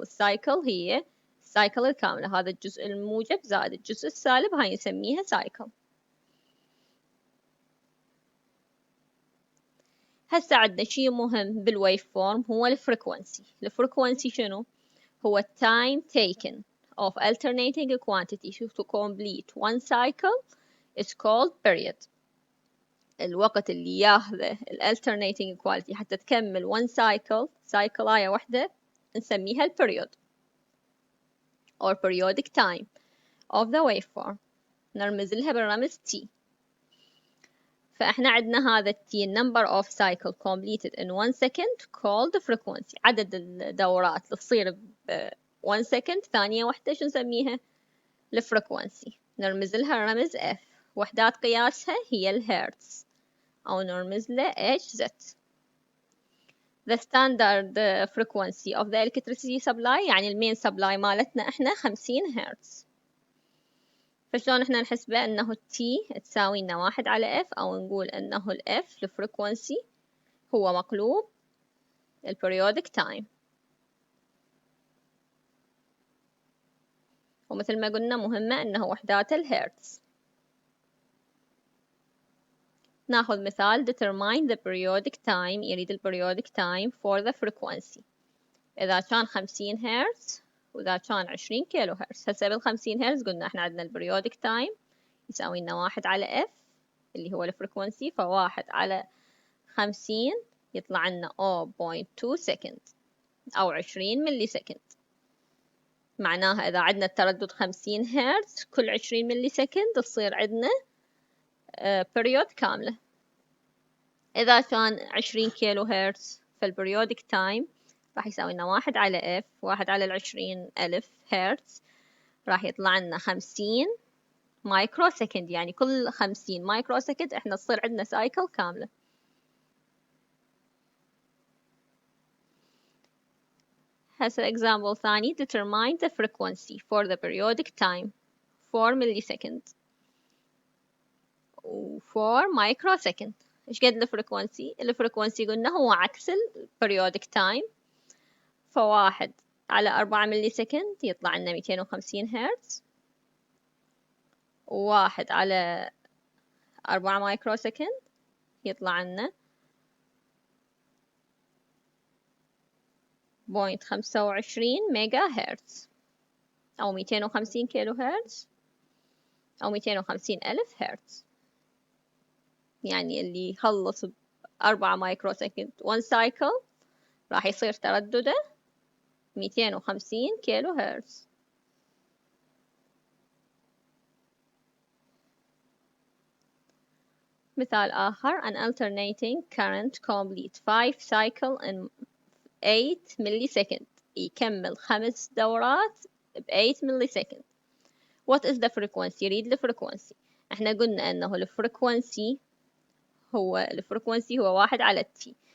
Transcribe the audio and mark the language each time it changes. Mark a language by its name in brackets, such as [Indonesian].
[Arabic] السايكل هي السايكل الكاملة، هذا الجزء الموجب زائد الجزء السالب، هاي نسميها cycle. هسه عندنا شي مهم بالويف فورم هو الفريكونسي. الفريكونسي شنو؟ هو [English] time taken of alternating a quantity to complete one cycle is called period. [Arabic] الوقت اللي ياخذه [English] alternating quantity [Arabic] حتى تكمل [English] one cycle [Arabic] هاي واحدة نسميها [English] period or periodic time of the waveform، [Arabic] نرمز لها بالرمز T. فإحنا عندنا هذا [English] T number of cycle completed in 1 second called frequency. [Arabic] عدد الدورات اللي تصير ب 1 second ثانية واحدة شو نسميها؟ الفريكونسي. نرمز لها رمز F. وحدات قياسها هي الهرتز أو نرمز له Hz. [English] The standard frequency of the electricity supply [Arabic] يعني المين supply مالتنا إحنا 50 هرتز. فشلون إحنا نحسبه إنه T تساوي لنا 1 على F أو نقول إنه ال F الفريكونسي هو مقلوب [English] periodic time. [Arabic] ومثل ما قلنا مهمة إنه وحدات الهرتز. ناخذ مثال [English] determine the periodic time [Arabic] يريد [English] periodic time for the frequency. [Arabic] إذا كان 50 هرتز وإذا كان 20 كيلو هرتز. هسه بال50 هرتز قلنا إحنا عندنا [English] periodic time [Arabic] يساوي لنا 1 على F اللي هو الفريكونسي. فواحد على 50 يطلع لنا 0.2 سكند أو 20 ملي سكند. معناها إذا عندنا التردد 50 هرتز كل 20 ملي سكند تصير عندنا period كاملة. إذا كان 20 كيلو هرتز فالبريودك تايم راح يساوي لنا 1 على F 1 على 20,000 هرتز راح يطلع لنا 50 مايكرو سكند. يعني كل 50 مايكرو سكند إحنا تصير عندنا سايكل كاملة. هسه [English] example ثاني determine the frequency for the periodic time 4 millisecond و 4 micro second. [Arabic] إيش قد الفريكونسي؟ الفريكونسي قلنا هو عكس [English] periodic time. [Arabic] فواحد على 4 ملي سكند يطلع لنا 250 هرتز. وواحد على 4 مايكرو سكند يطلع لنا 0.25 ميجا هرتز أو 250 كيلو هرتز أو 250 ألف هرتز. يعني اللي يخلص ب4 مايكرو سكند 1 سايكل راح يصير تردده 250 كيلو هرتز. مثال آخر [English] an alternating current complete 5 cycle in [Arabic] 8 ملي سكند يكمل 5 دورات ب 8 ملي سكند. [English] What is the frequency؟ [Arabic] يريد الفريكونسي. احنا قلنا انه الفريكونسي هو 1 على T.